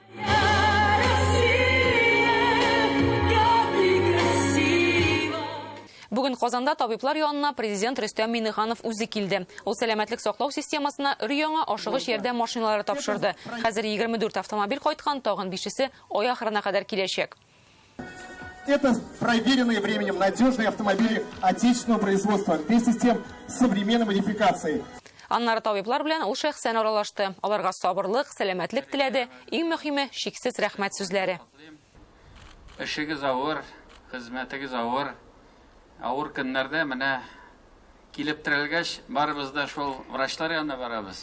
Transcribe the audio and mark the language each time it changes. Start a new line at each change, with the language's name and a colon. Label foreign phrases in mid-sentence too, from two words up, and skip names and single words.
Tatar: Бүген Казанда табиблар янына президент Рөстәм Миңнеханов үзе килде. Ул сәламәтлек саклау системасына өр-яңа ашыгыч ярдәм машиналары тапшырды. Хәзер 24 автомобиль кайткан, тагын 5-се ай ахырына кадәр киләчәк.
Russian: Это проверенные временем надежные автомобили отечественного производства, вместе с тем современной модификацией.
Tatar: Аннары табиблар белән ул шәхсән аралашты. Аларга сабырлык, сәламәтлек теләде. Иң мөһиме шиксез рәхмәт сүзләре. Эшегез авыр, хезмәтегез авыр. Авыр көннәрдә менә килеп терелгәч, барыбыз да шул врачлар янына барабыз.